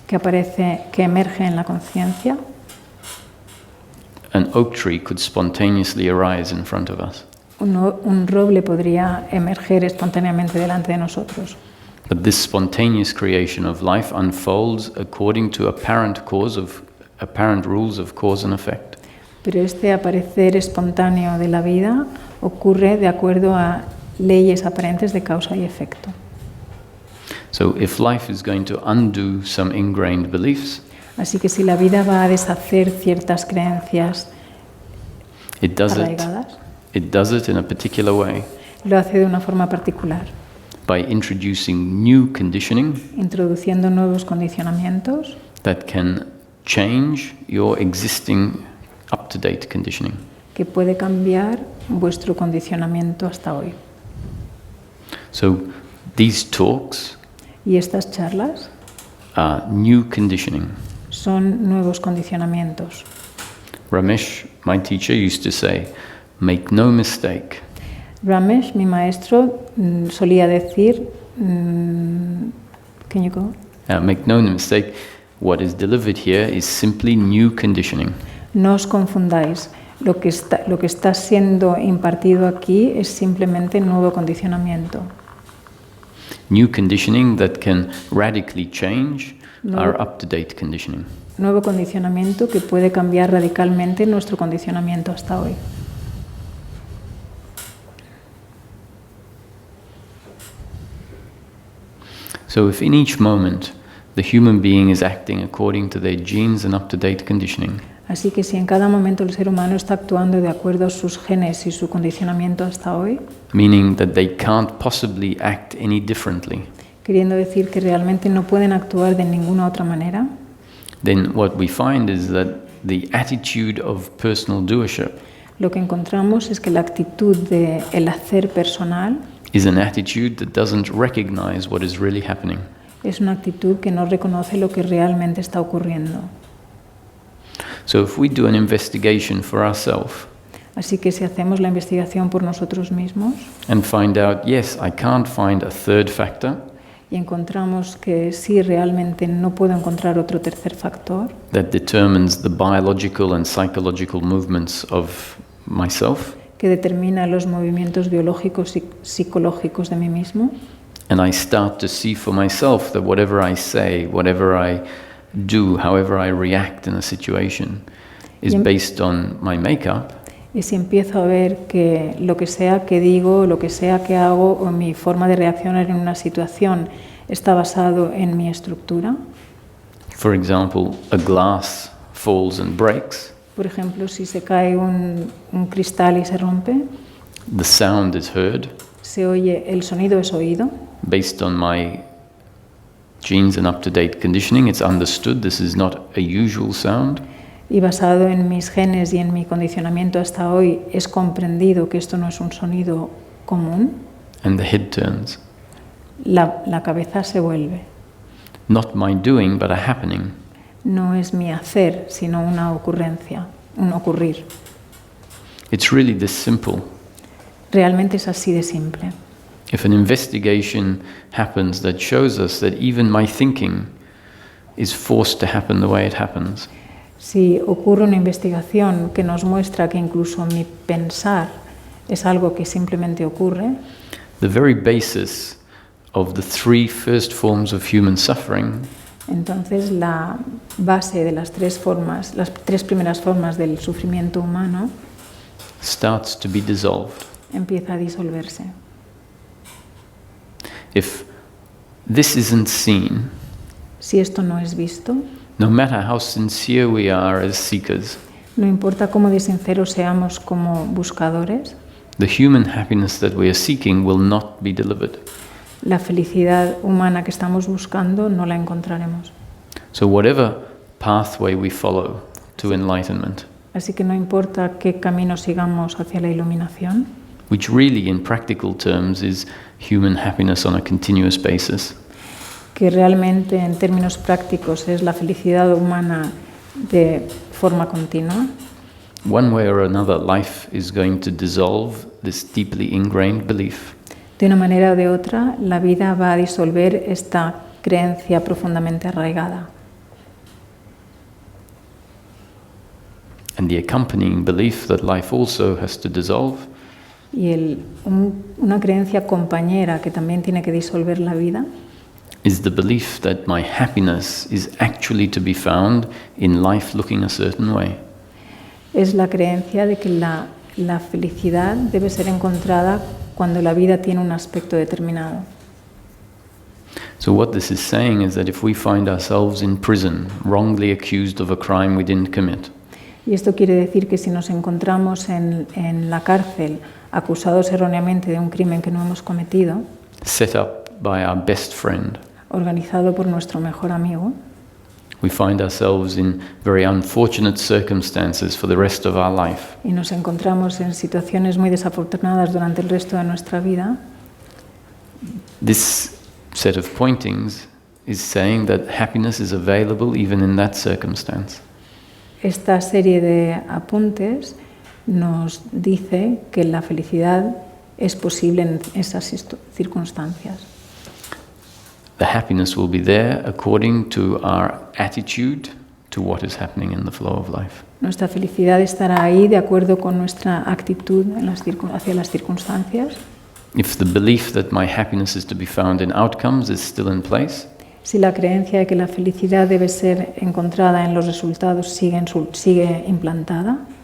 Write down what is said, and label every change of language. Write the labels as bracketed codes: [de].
[es] que emerge en la conciencia, [en] an oak tree could spontaneously arise in front of us. [es] un roble podría emerger espontáneamente delante de nosotros. [en] But this spontaneous creation of life unfolds according to apparent rules of cause and effect. [es] Pero este aparecer espontáneo de la vida ocurre de acuerdo a leyes aparentes de causa y efecto. [en] So if life is going to undo some ingrained beliefs, [es] Así que si la vida va a deshacer ciertas creencias [en] it does [es] arraigadas, [en] it in a particular way, [es] lo hace de una forma particular, [en] by introducing new conditioning [es] introduciendo nuevos condicionamientos [en] that can change your existing up-to-date conditioning. [es] que puede cambiar vuestro condicionamiento hasta hoy. [en] So these talks [es] Y estas charlas [en] are new conditioning. [es] son nuevos condicionamientos. [en] Ramesh, my teacher, used to say, make no mistake, [es] Ramesh, mi maestro, solía decir, [en] can you go? make no mistake, what is delivered here is simply new conditioning. [es] No os confundáis. Lo que está siendo impartido aquí es simplemente nuevo condicionamiento. [en] New conditioning that can radically change our up-to-date conditioning. [es] Nuevo condicionamiento que puede cambiar radicalmente nuestro condicionamiento hasta hoy. [en] So if in each moment the human being is acting according to their genes and up-to-date conditioning, [es] Así que si en cada momento el ser humano está actuando de acuerdo a sus genes y su condicionamiento hasta hoy, [en] meaning that they can't possibly act any differently, [es] queriendo decir que realmente no pueden actuar de ninguna otra manera, [en] then what we find is that the attitude of personal doership [es] lo que encontramos es que la actitud del hacer personal [en] is an attitude that doesn't recognize what is really happening. [es] es una actitud que no reconoce lo que realmente está ocurriendo. [en] So if we do an investigation for ourselves [es] Así que si hacemos la investigación por nosotros mismos [en] and find out, yes, I can't find a third factor [es] y encontramos que sí, realmente no puedo encontrar otro tercer factor [en] that determines the biological and psychological movements of myself, [es] que determina los movimientos biológicos y psicológicos de mí mismo, [en] and I start to see for myself that whatever I say, whatever I do, however I react in a situation, is based on my makeup, [es] y si empiezo a ver que lo que sea que digo, lo que sea que hago o mi forma de reaccionar en una situación está basado en mi estructura. [en] for example, a glass falls and breaks, [es] Por ejemplo, si se cae un cristal y se rompe, [en] the sound is heard [es] se oye, el sonido es oído. [en] based on my genes and up-to-date conditioning. It's understood this is not a usual sound. [es] y basado en mis genes y en mi condicionamiento hasta hoy es comprendido que esto no es un sonido común, [en] and the head turns. [es] la cabeza se vuelve. [en] Not my doing, but a happening. [es] No es mi hacer, sino una ocurrencia, un ocurrir. [en] It's really this simple. [es] Realmente es así de simple. [en] If an investigation happens that shows us that even my thinking is forced to happen the way it happens, [es] Si ocurre una investigación que nos muestra que incluso mi pensar es algo que simplemente ocurre, [en] the very basis of the three first forms of human suffering [es] entonces la base de las tres primeras formas del sufrimiento humano [en] starts to be dissolved. [es] empieza a disolverse. [en] If this isn't seen, [es] Si esto no es visto, [en] no matter how sincere we are as seekers, [es] no importa cómo de sinceros seamos como buscadores, [en] the human happiness that we are seeking will not be delivered. [es] la felicidad humana que estamos buscando no la encontraremos. [en] So whatever pathway we follow to enlightenment, [es] Así que no importa qué camino sigamos hacia la iluminación, [en] which really in practical terms is human happiness on a continuous basis, [es] que realmente en términos prácticos es la felicidad humana de forma continua, [en] one way or another life is going to dissolve this deeply ingrained belief. [es] de una manera o de otra, la vida va a disolver esta creencia profundamente arraigada. [en] And the accompanying belief that life also has to dissolve [es] Y una creencia compañera que también tiene que disolver la vida [en] is the belief that my happiness is actually to be found in life looking a certain way. [es] es la creencia de que la felicidad debe ser encontrada cuando la vida tiene un aspecto determinado. [en] So what this is saying is that if we find ourselves in prison, wrongly accused of a crime we didn't commit, [es] Y esto quiere decir que si nos encontramos en la cárcel acusados erróneamente de un crimen que no hemos cometido, [en] set up by our best friend, [es] organizado por nuestro mejor amigo, [en] we find ourselves in very unfortunate circumstances for the rest of our life. [es] y nos encontramos en situaciones muy desafortunadas durante el resto de nuestra vida, [en] This set of pointings is saying that happiness is available even in that circumstance. [es] esta serie de apuntes nos dice que la felicidad es posible en esas circunstancias. [en] The happiness will be there according to our attitude to what is happening in the flow of life. [es] Nuestra felicidad estará ahí de acuerdo con nuestra actitud hacia las circunstancias. [en] If the belief that my happiness is to be found in outcomes is still in place, [es] Si la creencia de que la felicidad debe ser encontrada en los resultados sigue implantada,